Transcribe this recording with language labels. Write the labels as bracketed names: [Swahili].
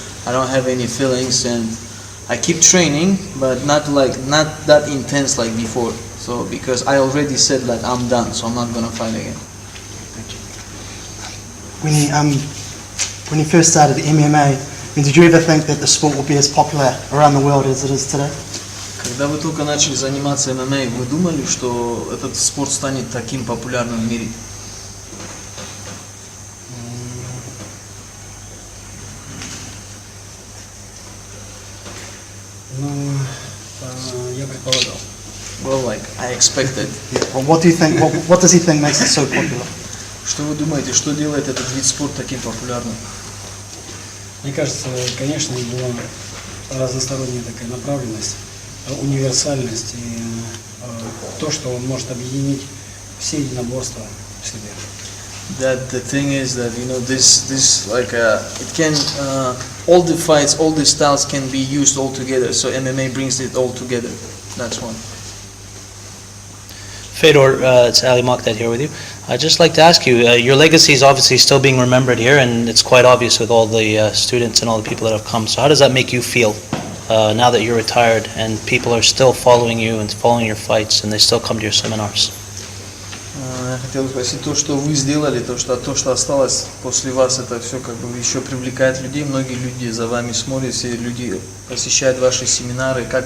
[English] I don't have any feelings and I keep training, but not that intense like before. So because I already said that I'm done, so I'm not gonna fight again. When you first started MMA, did you ever think that the sport would be as popular around the world as it is today? [Russian] Когда вы только начали заниматься ММА, вы думали, что этот спорт станет таким популярным в мире? Ну, я предполагал. [English] Well, like I expected. Well, what do you think? What does he think makes it so popular? [Russian] Что вы думаете, что делает этот вид спорта таким популярным? Мне кажется, конечно, его разносторонняя такая направленность, универсальность и то, что он может объединить все единоборства в себе. [English] That the thing is that this like it can all the fights, all the styles can be used all together. So MMA brings it all together. That's one. Fёdor, it's Ali Mokdad here with you. I'd just like to ask you, your legacy is obviously still being remembered here, and it's quite obvious with all the students and all the people that have come. So how does that make you feel now that you're retired and people are still following you and following your fights and they still come to your seminars? [Russian] Я хотел спросить, то, что вы сделали, то, что осталось после вас, это все еще привлекает людей. Многие люди за вами смотрят, все люди посещают ваши семинары.